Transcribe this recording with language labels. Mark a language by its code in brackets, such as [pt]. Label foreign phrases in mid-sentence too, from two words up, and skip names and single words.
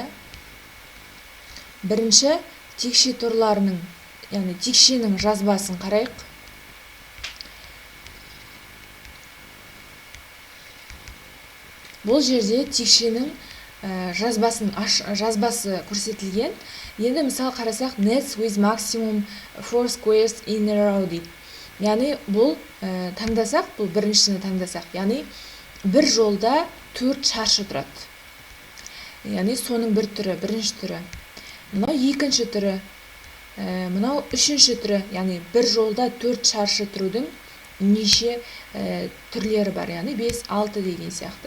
[kk] Бірінші текше торларының, яғни текшенің жазбасын қарайық. Бұл жерде текшенің жазбасы көрсетілген. Енді мысал қарасақ, [en] nets with maximum 4 squares in a row дейді. [kk] Яғни бұл таңдасақ, бұл біріншісіне таңдасақ, яғни бір жолда 4 шаршы тұрады. Яғни соның бір түрі, бірінші түрі. Мынау екінші түрі, мынау үшінші түрі, яғни бір жолда 4 шаршы тұрудың неше түрлері бар, яғни 5, 6 деген сияқты.